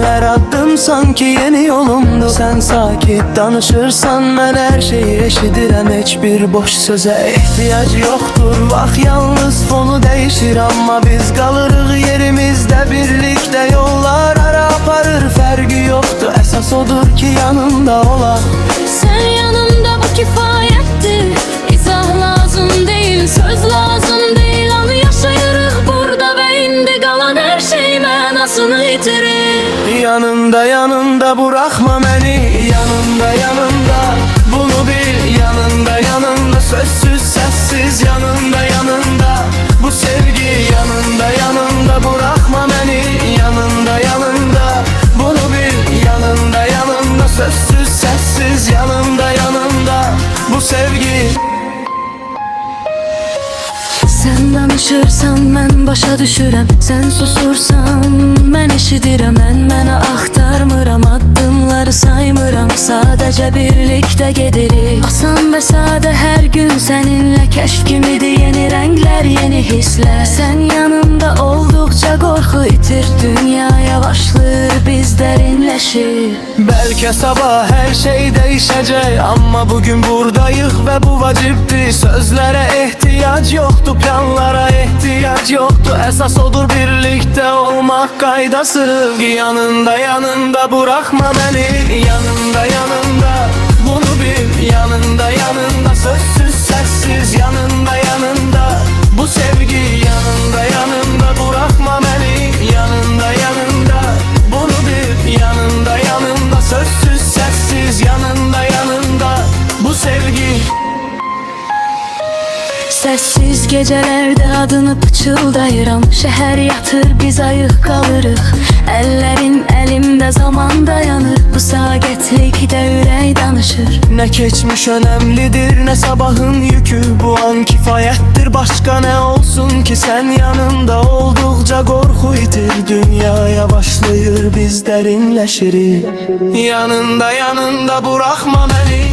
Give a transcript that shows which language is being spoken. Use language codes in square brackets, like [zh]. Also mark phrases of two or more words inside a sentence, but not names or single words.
[az] Hər addım sanki yeni yolumdur. Sən sakit danışırsan, mən hər şeyi eşidirəm. Heç bir boş sözə ehtiyac yoxdur. Vaxt yalnız fonu dəyişir, amma biz qalırıq yerimizdə. Birlikdə yollar ara aparır, fərqi yoxdur. Əsas odur ki yanımda olan. [tr] Sen yanımda, bu kifayettir. İzah lazım değil, söz lazım değil. [az] Anı yaşayırıq burada ve indi qalan her şey mənasını yitirir. [tr] Yanımda yanımda bırakma beni. Yanımda yanımda bunu bil. Yanımda yanımda sözsüz sessiz. Yanımda yanımda bu sevgi. Yanımda yanımda bırakma beni. Yanımda yanımda bunu bil. Yanımda yanımda sözsüz sessiz. Yanımda yanımda bu sevgi. [az] Sen danışırsan mən başa düşürəm. Sen susursan mən eşidirəm. Mən mənə axtarmıram, addımları saymıram. Sadəcə birlikdə gedirik. Asan və sadə hər gün səninlə kəşf kimidir. Yeni rənglər, yeni hisslər. Sen yanımda olduqca qorxu itir. Dünya yavaşlayır, biz dərinləşir. [tr] Belki sabah her şey değişecek, ama bugün buradayız ve bu vacipti. Sözlere ihtiyaç yoktu, planlara ihtiyaç yoktu. Esas odur birlikte olmak kaydası. Yanında yanında bırakma beni. Yanında yanında bunu bil. Yanında yanında sözsüz sessiz. Yanında yanında bu sevgi. Yanında yanında bırakma beni. Yanında yanında bunu bil. Yanında yanında sözsüz sessiz. Yanında yanında bu sevgi. [az] Sessiz gecələrdə adını pıçıldayıram. Şəhər yatır, biz ayıq qalırıq. Əllərin əlimdə, zaman dayanır. Bu saqətlikdə ürək danışır. [tr] Ne geçmiş önemlidir, ne sabahın yükü. Bu an kifayettir, başka ne olsun ki? Sen yanımda oldukça korku itir. Dünya yavaşlayır, biz derinleşiriz. Yanında yanında bırakma beni.